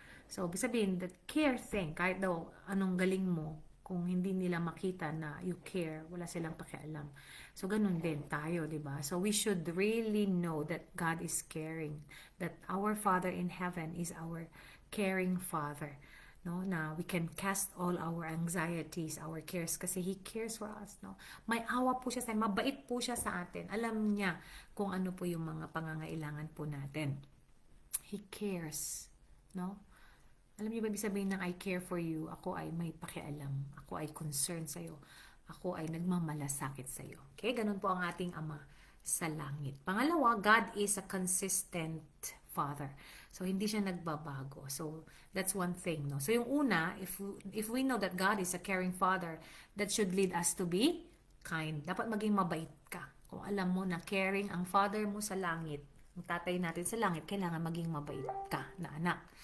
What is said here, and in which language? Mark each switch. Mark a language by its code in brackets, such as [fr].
[tl] So, ibig sabihin, [en] that care thing, [tl] kahit daw anong galing mo, kung hindi nila makita na [en] you care, [tl] wala silang pakialam. So, ganun din tayo, di ba? [en] So, we should really know that God is caring, that our Father in heaven is our caring Father. No, na we can cast all our anxieties, our cares, kasi He cares for us. No? [tl] May awa po siya sa atin, mabait po siya sa atin. Alam niya kung ano po yung mga pangangailangan po natin. [en] He cares. [tl] No? Alam niyo ba ibig sabihin ng [en] I care for you? [tl] Ako ay may pakialam. Ako ay concerned sa'yo. Ako ay nagmamalasakit sa'yo. Okay? Ganun po ang ating Ama sa langit. [en] Pangalawa, God is a consistent Father. [tl] So, hindi siya nagbabago. [en] So, that's one thing. No? So, [tl] yung una, [en] if we know that God is a caring Father, that should lead us to be kind. [tl] Dapat maging mabait ka. Kung alam mo na caring ang Father mo sa langit, ang tatay natin sa langit, kailangan maging mabait ka na anak.